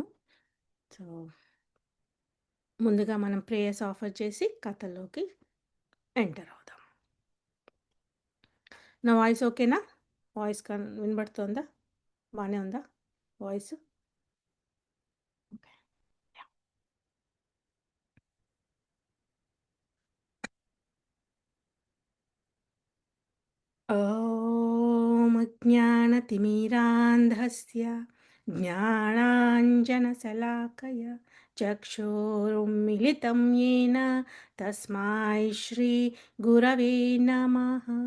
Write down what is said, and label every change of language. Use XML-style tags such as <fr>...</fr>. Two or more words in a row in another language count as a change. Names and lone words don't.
<te>సో, ముందుగా మనం</te> <en>prayers offer</en> <te>చేసి కథలోకి ఎంటర్ అవుదాం. నా వాయిస్ ఓకేనా? వాయిస్ వినబడుతోందా? బానే ఉందా వాయిసు? ఓకే. యాహ్!</te> <sa>ॐ ज्ञानतिमिरान्धस्य ज्ञानाञ्जनशलाकया चक्षुरुन्मिलितं येन तस्मै श्रीगुरवे नमः।</sa>